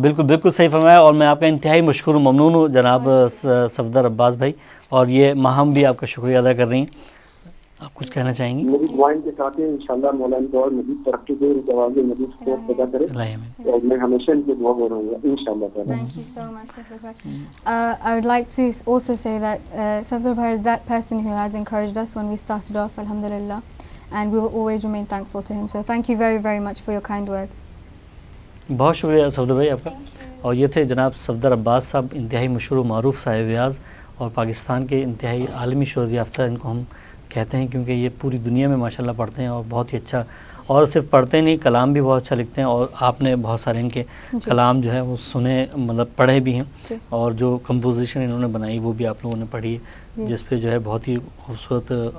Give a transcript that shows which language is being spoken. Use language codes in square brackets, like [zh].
[ur] بالکل صحیح فرمایا، اور میں آپ کا انتہائی مشکور و ممنون ہوں جناب صفدر عباس بھائی، اور یہ ماہم بھی آپ کا شکریہ ادا کر رہی ہیں. آپ کچھ کہنا چاہیں گی؟ میری دعائیں کے ساتھ ہیں انشاءاللہ مولانا کو اور مزید ترقی دے، ان کے آگے مزید سپورٹ پیدا کرے، اور میں ہمیشہ ان کی دعا رہوں گا انشاءاللہ تعالی. [en] Thank you so much, Safdar bhai. I would like to also say that Safdar bhai is that person who has encouraged us when we started off, alhamdulillah, and we will always remain thankful to him. So thank you very, very much for your kind words. [ur] بہت شکریہ صفدر بھائی آپ کا. اور یہ تھے جناب صفدر عباس صاحب، انتہائی مشہور و معروف صاحب بیاض، اور پاکستان کے انتہائی عالمی شہرت یافتہ ان کو ہم کہتے ہیں، کیونکہ یہ پوری دنیا میں ماشاءاللہ پڑھتے ہیں، اور بہت ہی اچھا، اور صرف پڑھتے نہیں، کلام بھی بہت اچھا لکھتے ہیں. اور آپ نے بہت سارے ان کے کلام جو ہے وہ سنے، مطلب پڑھے بھی ہیں، اور جو کمپوزیشن انہوں نے بنائی وہ بھی آپ لوگوں نے پڑھی ہے، جس پہ جو ہے بہت ہی خوبصورت.